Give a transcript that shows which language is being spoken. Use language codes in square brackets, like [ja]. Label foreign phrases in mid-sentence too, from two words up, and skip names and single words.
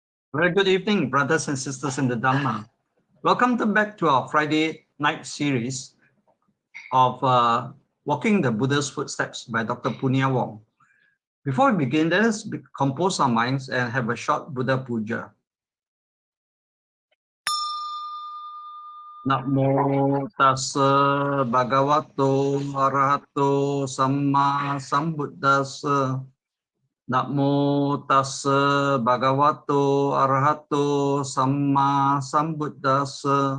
[en] Very good evening, brothers and sisters in the Dhamma. Welcome back to our Friday night series of Walking the Buddha's Footsteps by Dr. Punna Wong. Before we begin, let us compose our minds and have a short Buddha Puja. [pi] Namo tassa bhagavato arahato samma sambuddhassa. Namo tassa bhagavato arahato samma sambuddhassa.